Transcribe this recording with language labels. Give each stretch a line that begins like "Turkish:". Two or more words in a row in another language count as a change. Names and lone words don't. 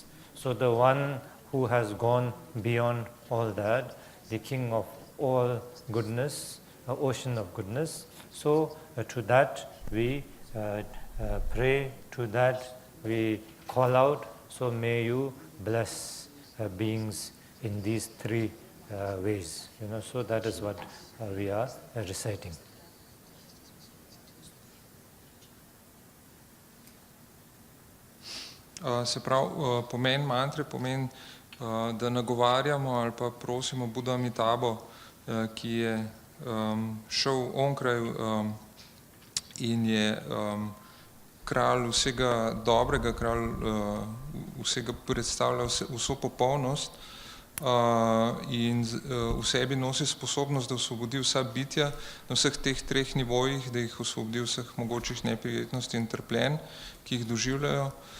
English: So the one who has gone beyond all that, the king of all goodness, ocean of goodness, so to that we pray, to that we call out, so may you bless beings in these 3 ways. So that is what we are reciting.
Slovenian: Se pravi, pomen mantre pomeni, da nagovarjamo ali pa prosimo Buddha Amitabho, ki je šel onkraj in je kralj vsega dobrega, kralj vsega predstavlja vso popolnost, in v sebi nosi sposobnost, da osvobodi vsa bitja na vseh teh treh nivojih, da jih osvobodi vseh mogočih neprijetnosti in trpljenj, ki jih doživljajo.